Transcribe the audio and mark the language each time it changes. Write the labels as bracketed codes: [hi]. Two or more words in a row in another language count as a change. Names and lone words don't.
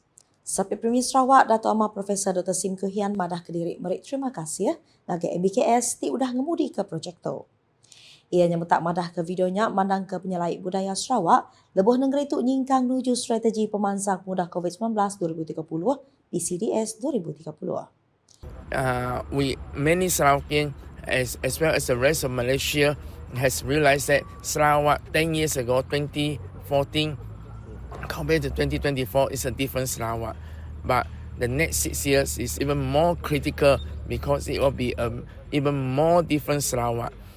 [iba] Sapit Premier Sarawak Dato' Amar Profesor Dr. Sim Kehian madah ke diri merik terima kasih bagi MBKS ti udah ngemudi ke projek tu. Ianya metak madah ke videonya mandang ke penyelai budaya Sarawak, lebuh negeri itu nyingkang nuju strategi pemansang mudah COVID-19 2030 PCDS 2030. [en] Many Sarawakian as well as the rest of Malaysia has realized that Sarawak 10 years ago, 2014, compared to 2024 is a different Sarawak. But the next 6 years is even more critical because it will be even more different Sarawak.